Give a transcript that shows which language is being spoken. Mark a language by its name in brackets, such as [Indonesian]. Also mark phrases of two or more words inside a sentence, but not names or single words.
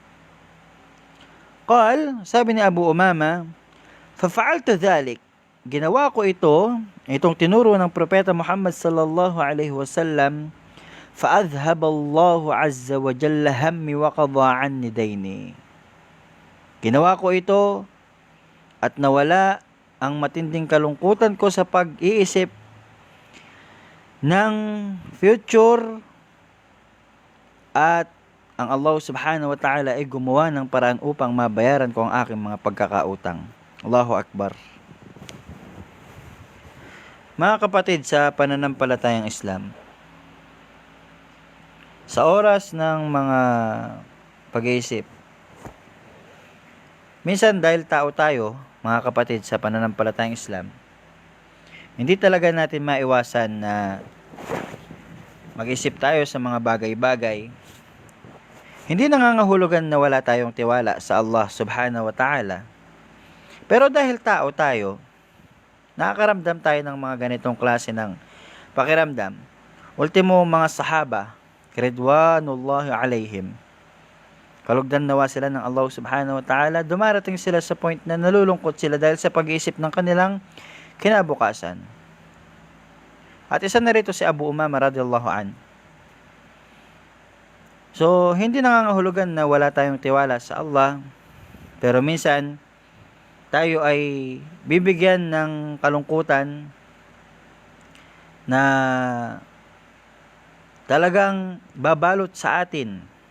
[Arabic] Qal, [Filipino] sabi ni [Arabic] Abu Umama, ففعلت ذلك, [Filipino] ginawa ko itong tinuro ng Propeta Muhammad [Arabic] صلى الله عليه وسلم, فأذهب الله عز وجل همي وقضى عني ديني. [Filipino] Ginawa ko ito at nawala ang matinding kalungkutan ko sa pag-iisip ng future, at ang Allah [Arabic] سبحانه وتعالى [Filipino] ay gumawa ng paraan upang mabayaran ko ang aking mga pagkakautang. [Arabic] الله أكبر. [Filipino] Mga kapatid sa pananampalatayang Islam, sa oras ng mga pag-iisip, minsan dahil tao tayo, mga kapatid sa pananampalatayang Islam, hindi talaga natin maiwasan na mag-isip tayo sa mga bagay-bagay. Hindi nangangahulugan na wala tayong tiwala sa Allah [Arabic] سبحانه وتعالى. [Filipino] Pero dahil tao tayo, nakakaramdam tayo ng mga ganitong klase ng pakiramdam. Ultimo mga sahaba, [Arabic] رضوان الله عليهم, [Filipino] kalugdan nawa sila ng Allah [Arabic] سبحانه وتعالى, [Filipino] dumarating sila sa point na nalulungkot sila dahil sa pag-iisip ng kanilang kinabukasan. At isa na rito si Abu Umama [Arabic] رضي الله عن. [Filipino] So, hindi nangangahulugan na wala tayong tiwala sa Allah, pero minsan tayo ay bibigyan ng kalungkutan na talagang babalot sa atin.